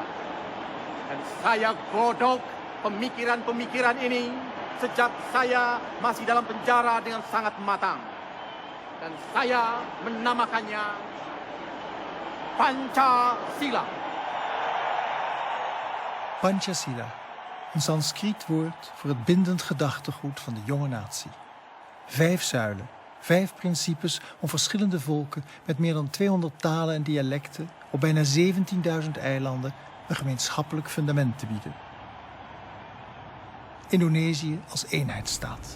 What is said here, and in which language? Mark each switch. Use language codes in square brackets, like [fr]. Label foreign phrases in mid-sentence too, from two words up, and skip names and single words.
[id] Dan saya godok pemikiran-pemikiran ini sejak saya masih dalam penjara dengan sangat matang. Dan saya menamakannya Pancasila. Pancasila, [nl] een Sanskriet woord voor het bindend gedachtegoed van de jonge natie. 5 zuilen, 5 principes om verschillende volken met meer dan 200 talen en dialecten op bijna 17.000 eilanden een gemeenschappelijk fundament te bieden. Indonesië als eenheidsstaat.